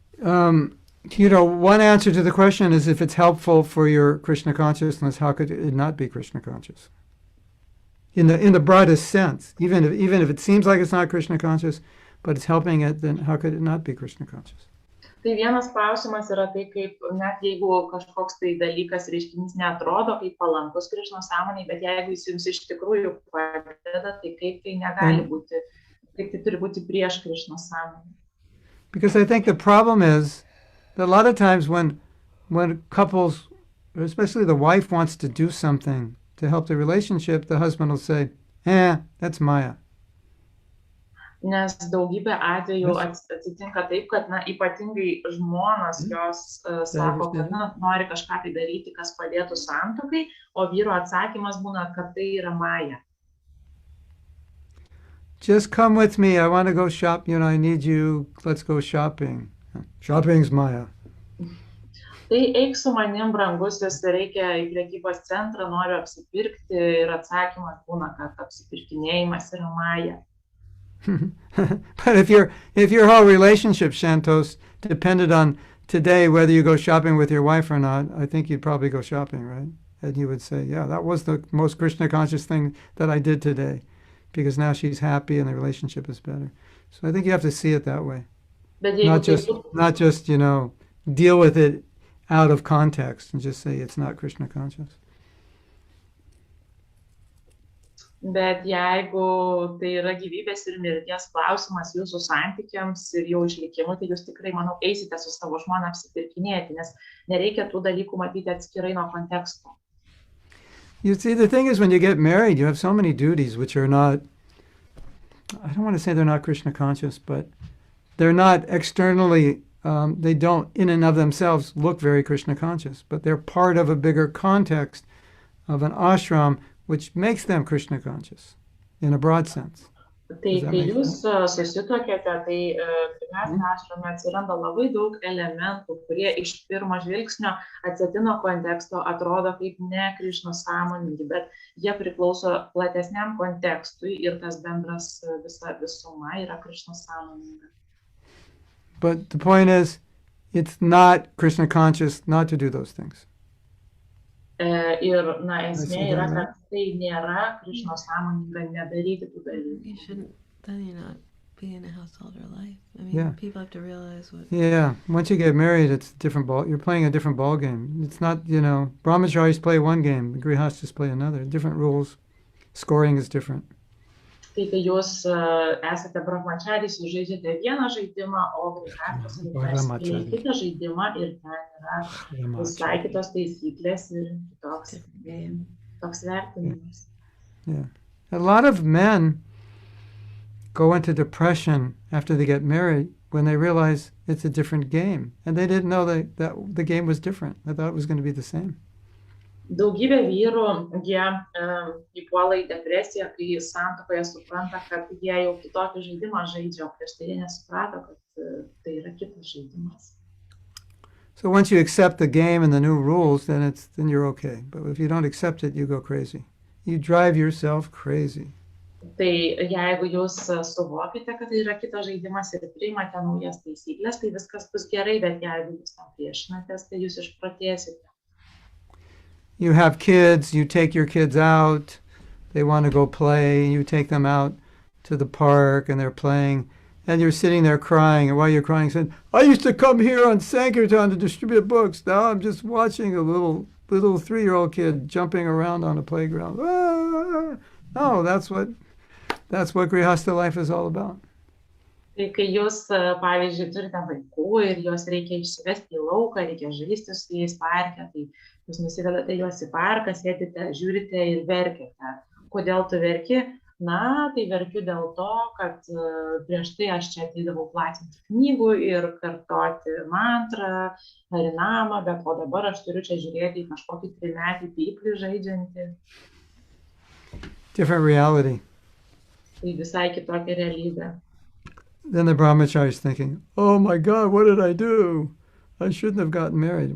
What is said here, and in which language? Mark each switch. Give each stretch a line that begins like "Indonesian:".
English: One answer to the question is if it's helpful for your Krishna consciousness, how could it not be Krishna conscious? In the broadest sense, even if it seems like it's not Krishna conscious, but it's helping it, then how could it not be Krishna conscious?
Lithuanian: Tai vienas klausimas yra tai, kaip net jeigu kažkoks tai dalykas, reiškinys neatrodo kaip palankus Krišnos sąmonei, bet jeigu jis jums iš tikrųjų padeda, tai kaip tai negali būti, kaip tai turi būti prieš Krišnos sąmonę.
English: Because I think the problem is that a lot of times when couples, especially the wife, wants to do something to help the relationship, the husband will say, that's Maya.
Lithuanian: Nes daugybė atvejų atsitinka taip, kad ypatingai žmonos jos sako, kad nori kažką tai daryti, kas padėtų santuokai, o vyro atsakymas būna, kad tai yra Maya.
English: Just come with me, I want to go shop, I need you, let's go shopping. Shopping's Maya.
Lithuanian: Tai eik su manim, brangusis, reikia į prekybos centrą, noriu apsipirkti ir atsakymas būna, kad apsipirkinėjimas yra Maya.
English: But if your whole relationship, Shantos, depended on today whether you go shopping with your wife or not, I think you'd probably go shopping, right? And you would say, yeah, that was the most Krishna conscious thing that I did today, because now she's happy and the relationship is better. So I think you have to see it that way. Not just deal with it out of context and just say it's not Krishna conscious.
Lithuanian: Bet jeigu tai yra gyvybės ir mirties klausimas jūsų santykiams ir jau išlikimui, tai jūs tikrai, manau, eisite su savo žmona apsipirkinėti, nes nereikia tų dalykų matyti atskirai nuo konteksto.
English: You see, the thing is, when you get married, you have so many duties which are not, I don't want to say they're not Krishna conscious, but they're not externally, they don't in and of themselves look very Krishna conscious, but they're part of a bigger context of an ashram which makes them Krishna conscious in a broad sense.
Lithuanian: Tai kai jūs susituokėte, tai Grihastha ašrame atsiranda labai daug elementų, kurie iš pirmo žvilgsnio atsėtino konteksto atrodo kaip ne Krišnos sąmoningi, bet jie priklauso platesniam kontekstui ir tas bendras visa visuma yra Krišnos sąmoninga.
English: But the point is, it's not Krishna conscious not to do those things.
Lithuanian: Ir, esmė yra, kad tai nėra Krišnos sąmoninga nedaryti tų dalykų.
English: You shouldn't, then you're not be in a household or life. I mean, people have to realize what... Yeah, once you get married, it's different you're playing a different ball game. It's not, brahmacharis play one game, grihasthas play another. Different rules. Scoring is different.
Lithuanian: Tai kai jūs esate brahmacharis, jūs žaidžiate vieną žaidimą, o grihasthas žaidžia kitą žaidimą ir ten yra visai kitos taisyklės ir toks vertinimas.
English: Yeah. A lot of men go into depression after they get married when they realize it's a different game. And they didn't know that the game was different. I thought it was going to be the same.
Lithuanian: Daugybė vyrų, jie įpuola į depresiją, kai santuokoje supranta, kad jie jau kitokį žaidimą žaidžia, o prieš tai jie nesuprato, kad tai yra kitas žaidimas.
English: So once you accept the game and the new rules, then you're okay. But if you don't accept it, you go crazy. You drive yourself crazy.
Lithuanian: Tai jeigu jūs suvokite, kad tai yra kitas žaidimas ir priimate naujas taisyklės, tai viskas bus gerai, bet jeigu jūs tam priešinatės, tai jūs išprotėsite.
English: You have kids, you take your kids out, they want to go play, you take them out to the park and they're playing, and you're sitting there crying, and while you're crying, saying, I used to come here on Sankirtan to distribute books, now I'm just watching a little 3-year-old kid jumping around on a playground. Ah! No, that's what Grihastha life is all about.
Lithuanian: Tai kai jūs, pavyzdžiui, turite vaikų ir juos reikia išsivesti į lauką, reikia žaisti su jais parke, tai jūs nusivedate juos į parką, sėdite, žiūrite ir verkiate. Kodėl tu verki? Na, tai verkiu dėl to, kad prieš tai aš čia ateidavau platinti knygų ir kartoti mantrą, harinamą, bet o dabar aš turiu čia žiūrėti į kažkokį 3-metį pyplį žaidžiantį.
English: Different reality.
Lithuanian: Tai visai kitokia realybė.
English: Then the brahmachari is thinking, oh my God, what did I do? I shouldn't have gotten married.